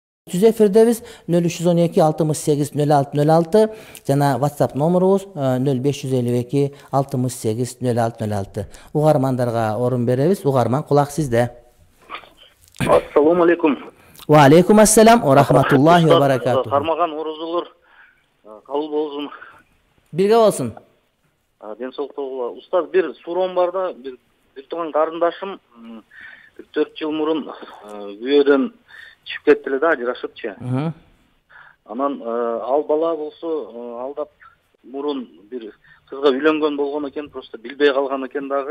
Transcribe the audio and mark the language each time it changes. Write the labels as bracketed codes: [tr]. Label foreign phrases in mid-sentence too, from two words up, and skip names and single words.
[ky] Түз эфирдебиз 0312 68 06 06 жана WhatsApp номерубуз 0552 68 06 06. Угармандарга орун беребиз. Угарман, кулак сизде. [ar] السلام عليكم. وعليكم السلام ورحمة الله وبركاته. [ky] Кармаган орозолор кабыл болсун. Бирге болсун. Ден соолуктугула. Устаз, бир суроом бар да, бир тууган карындашым 4 жыл мурун күйөөдөн чыгып кетти эле да, ажырашыпчы. Анан ал бала болсо алдап мурун бир кызга үйлөнгөн болгон экен, просто билбей калган экен дагы.